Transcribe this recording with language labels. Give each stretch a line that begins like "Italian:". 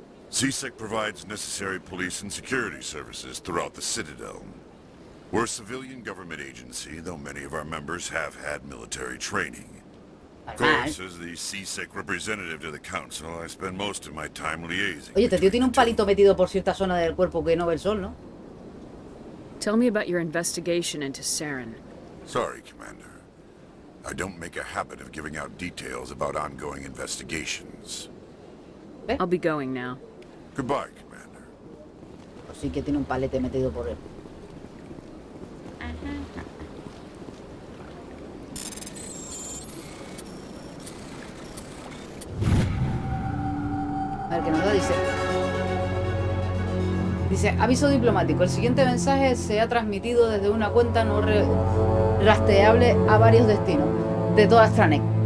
English: CSEC provides necessary police and security services throughout the Citadel. We're a civilian government agency, though many of our members have had military training. Of course, as the CSEC representative to the Council, I spend most of my time liaising.
Spanish: Oye, este tío tiene un palito metido por cierta zona del cuerpo que no ve el sol, ¿no?
English: Tell me about your investigation into Saren. Sorry, Commander. I don't make a habit of giving out details about ongoing investigations. I'll be going now. Goodbye, Commander.
Spanish: Pues sí que tiene un palete metido por él. A ver qué nos da, dice, aviso diplomático, el siguiente mensaje se ha transmitido desde una cuenta no rastreable a varios destinos de toda Stranek.